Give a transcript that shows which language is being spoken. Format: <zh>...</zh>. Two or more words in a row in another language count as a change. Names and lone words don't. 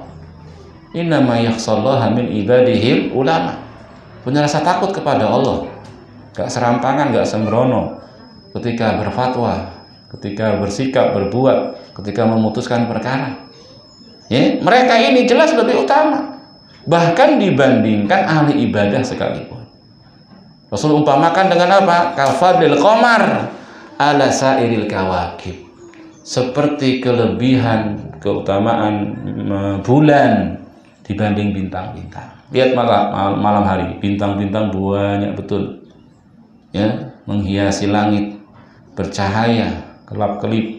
<ar>إنما يخشى الله من عباده العلماء,</ar> <id>punya rasa takut kepada Allah, gak serampangan, gak sembrono ketika berfatwa, ketika bersikap, berbuat, ketika memutuskan perkara. Ya, mereka ini jelas lebih utama, bahkan dibandingkan ahli ibadah sekalipun. Rasul umpamakan dengan apa?</id> <ar>كفضل القمر على سائر الكواكب,</ar> <id>seperti kelebihan keutamaan bulan dibanding bintang-bintang. Lihat malam hari, bintang-bintang banyak betul, ya, menghiasi langit, bercahaya, kelap-kelip.</id>